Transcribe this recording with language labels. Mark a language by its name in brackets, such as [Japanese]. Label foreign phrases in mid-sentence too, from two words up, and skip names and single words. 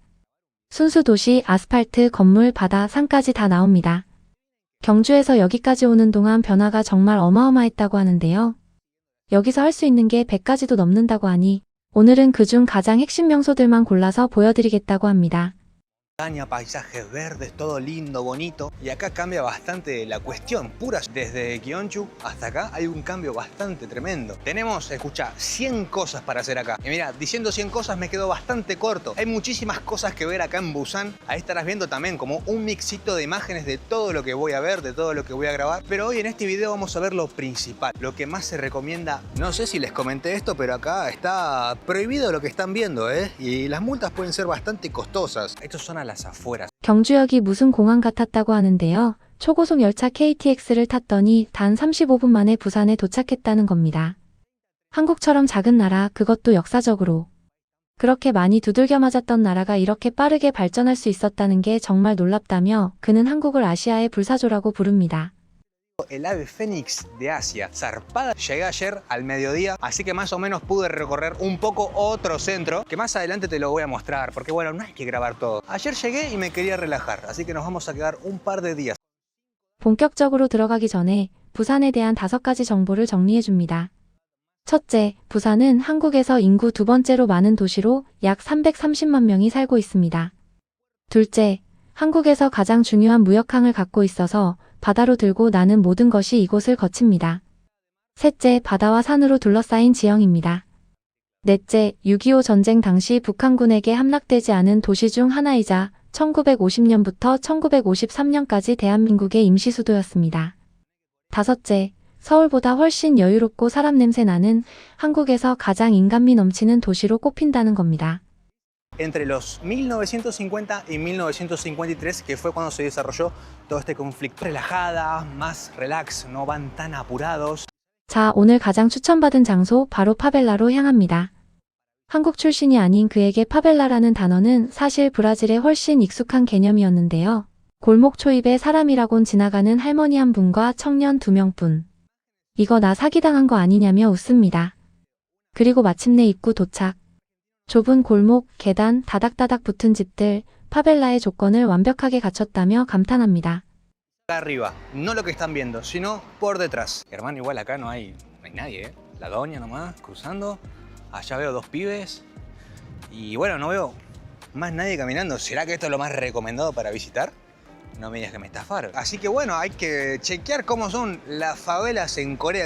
[Korean] 순수 도시, 아스팔트, 건물, 바다, 산까지 다 나옵니다. 경주에서 여기까지 오는 동안 변화가 정말 어마어마했다고 하는데요. 여기서 할 수 있는 게 100가지도 넘는다고 하니 오늘은 그중 가장 핵심 명소들만 골라서 보여드리겠다고 합니다. [Spanish] Paisajes verdes, todo lindo, bonito. Y acá cambia bastante la cuestión. Puras, desde Gyeongju hasta acá hay un cambio bastante tremendo. Tenemos, escucha, 100 cosas para hacer acá. Y mira, diciendo 100 cosas me quedo bastante corto. Hay muchísimas cosas que ver acá en Busan. Ahí estarás viendo también como un mixito de imágenes de todo lo que voy a ver, de todo lo que voy a grabar. Pero hoy en este video vamos a ver lo principal, lo que más se recomienda. No sé si les comenté esto, pero acá está prohibido lo que están viendo, ¿eh? Y las multas pueden ser bastante costosas. Estos son a las afueras. [Korean] 경주역이 무슨 공항 같았다고 하는데요. 초고속 열차 KTX를 탔더니 단 35분 만에 부산에 도착했다는 겁니다. 한국처럼 작은 나라, 그것도 역사적으로. 그렇게 많이 두들겨 맞았던 나라가 이렇게 빠르게 발전할 수 있었다는 게 정말 놀랍다며 그는 한국을 아시아의 불사조라고 부릅니다. [Spanish] El ave fénix de Asia, zarpada. Llegué ayer al mediodía, así que más o menos pude recorrer un poco otro centro, que más adelante te lo voy a mostrar, porque bueno, no hay que grabar todo. Ayer llegué y me quería relajar, así que nos vamos a quedar un par de días. [Korean] 본격적으로 들어가기 전에 부산에 대한 5가지 정보를 정리해줍니다. 첫째, 부산은 한국에서 인구 두 번째로 많은 도시로 약 330만 명이 살고 있습니다. 둘째, 한국에서 가장 중요한 무역항을 갖고 있어서 바다로 들고 나는 모든 것이 이곳을 거칩니다. 셋째, 바다와 산으로 둘러싸인 지형입니다. 넷째, 6.25 전쟁 당시 북한군에게 함락되지 않은 도시 중 하나이자 1950년부터 1953년까지 대한민국의 임시 수도였습니다. 다섯째, 서울보다 훨씬 여유롭고 사람 냄새 나는 한국에서 가장 인간미 넘치는 도시로 꼽힌다는 겁니다. [Spanish] Entre los 1950 y 1953, que fue cuando se desarrolló todo este conflicto. Relajada, más relax, no van tan apurados. [Korean] 자, 오늘 가장 추천받은 장소 바로 파벨라로 향합니다. 한국 출신이 아닌 그에게 파벨라라는 단어는 사실 브라질에 훨씬 익숙한 개념이었는데요. 골목 초입에 사람이라곤 지나가는 할머니 한 분과 청년 2명뿐. 이거 나 사기당한 거 아니냐며 웃습니다. 그리고 마침내 입구 도착. 좁은 골목, 계단, 다닥다닥 붙은 집들, 파벨라의 조건을 완벽하게 갖췄다며 감탄합니다. [Spanish] Acá arriba, no lo que están viendo, sino por detrás. Hermano, igual acá no hay nadie, ¿eh? La doña nomás, cruzando. Allá veo 2 pibes. Y bueno, no veo más nadie caminando. ¿Será que esto es lo más recomendado para visitar? No me digas que me estafaron. Así que bueno, hay que chequear cómo son las favelas en Corea.